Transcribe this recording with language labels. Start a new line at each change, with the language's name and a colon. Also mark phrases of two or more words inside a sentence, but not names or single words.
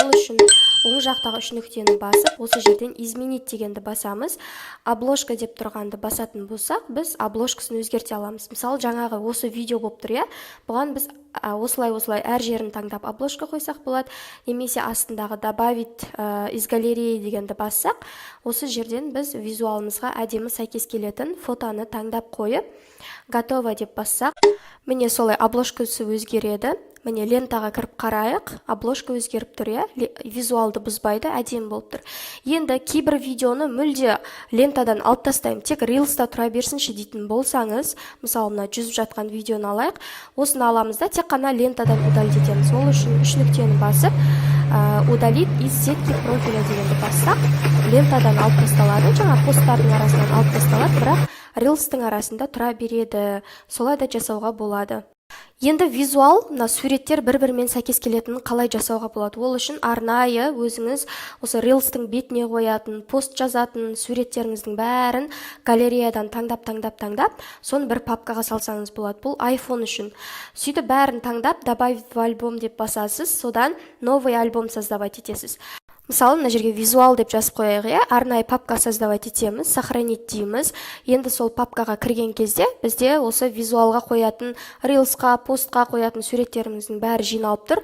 Kazakh: Ол үшін оң жақтағы үш нүктені басып, осы жерден изменить дегенді басамыз. Обложка деп тұрғанды басатын болсақ, біз обложкасын өзгерте аламыз. Мысалы, жаңағы осы видео болып тұр, бұған біз осылай әр жерін таңдап обложка қойсақ болады, немесе астындағы
Russian: добавить из галереи
Kazakh: дегенді бассақ, осы жерден біз визуалымызға әдемі сәйкес келетін фотоны таңдап қойып, готово деп бассақ, міне солай обложкасы өзгереді. міне лентаға кіріп қарайық, обложка өзгеріп тұр, иә, визуалды бұзбайды, әдемі болып тұр. Енді кейбір видеоны мүлде лентадан алып тастаймын, тек рилста тұра берсінші дейтін болсаңыз, мысалы мына жүзіп жатқан видеоны алайық, осыны аламыз да тек қана лентадан удалить етеміз. Ол үшін үш нүктені басып
Russian: удалить из сетки профиля
Kazakh: дегенді бассақ, лентадан алып тасталады, жаңа посттардың арасынан алып тасталады, бірақ рилстың арасында тұра береді. Солай да жасауға болады. Енді визуал, мына суреттер бір-бірімен сәйкес келетінін қалай жасауға болады? Ол үшін арнайы өзіңіз осы рилстың бетіне қоятын, пост жазатын суреттеріңіздің бәрін галереядан таңдап, соны бір папкаға салсаңыз болады. Бұл iPhone үшін. Сөйтіп бәрін таңдап,
Russian: добавить в альбом
Kazakh: деп басасыз, содан
Russian: новый альбом создавать
Kazakh: етесіз. Мысалы, мына жерге визуал деп жазып қояйық, иә, арнайы папка создавать етеміз, сохранить дейміз. Енді сол папкаға кірген кезде бізде осы визуалға қоятын, рилсқа, постқа қоятын суреттеріміздің бәрі жиналып тұр.